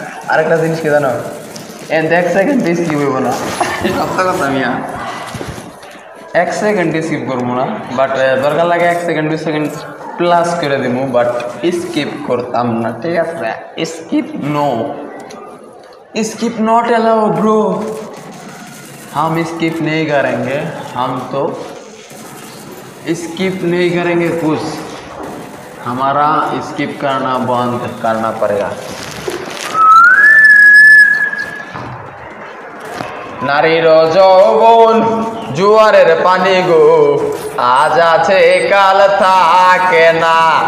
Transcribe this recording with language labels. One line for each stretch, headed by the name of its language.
Bangla: আরেকটা জিনিস কি জানো, এক সেকেন্ড স্কিপ হইব না, সত্য কথা। আমি 1 সেকেন্ড স্কিপ করবো না, বাট দরকার লাগে 1 সেকেন্ড 2 সেকেন্ড প্লাস করে দিব, বাট স্কিপ করতাম না, ঠিক আছে?
English: skip no, skip not allow bro,
Hindi: हम स्किप नहीं करेंगे, हम तो स्किप नहीं करेंगे कुछ, हमारा स्किप करना बंद करना पड़ेगा।
Bangla: नारीर যৌবন জোয়ারের পানি গো, আজ আছে কাল থাকে না।